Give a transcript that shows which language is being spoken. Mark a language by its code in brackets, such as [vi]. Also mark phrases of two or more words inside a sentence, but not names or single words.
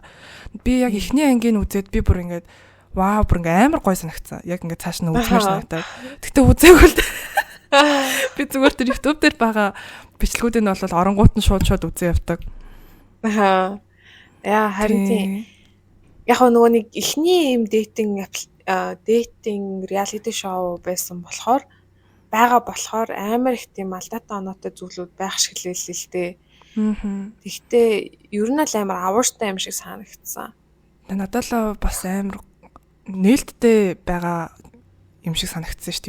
[mn] Би яг эхний ангийн үзээд би бүр ингээд вау бүр ингээд амар гой санагцсан. Яг ингээд цааш нь үзмээр санагдаад. Тэгтээ үзээгүй л би зүгээр тэр YouTube дээр байгаа бичлэгүүдийг нь бол оронгууд нь шууд үзээ явдаг. Яа харин тийм. Яг нөгөө нэг эхний юм [en] dating reality show [mn] байсан болохоор амар их тийм алдаатай оноотой зүйлүүд байх шиг л л дээ. Тэгтээ ер нь л амар авууштай юм шиг санагдсан. Надад л бас амар нээлттэй байгаа юм шиг санагдсан шүү дээ.